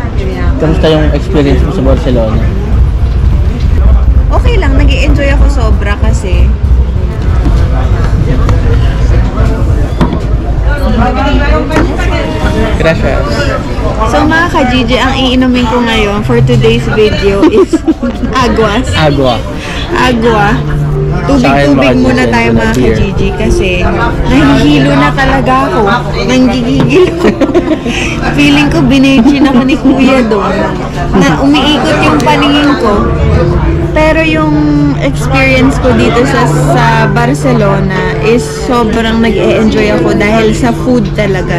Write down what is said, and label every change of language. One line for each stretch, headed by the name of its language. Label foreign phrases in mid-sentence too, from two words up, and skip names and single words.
Filipino: Kamusta yung experience mo sa Barcelona? Okay lang, nag-i-enjoy ako sobra kasi Gracias. so mga ka-Gigi, ang iinumin ko ngayon
English: for today's video
Filipino: is aguas. Agua. Agua. Tubig-tubig muna tayo mga ka-Gigi kasi nahihilo na talaga ako. Nanggigigil ko. Feeling ko binechin ako ni Kuya doon. Na umiikot yung paningin ko. Pero yung experience ko dito sa Barcelona is sobrang nag-e-enjoy ako dahil sa food talaga.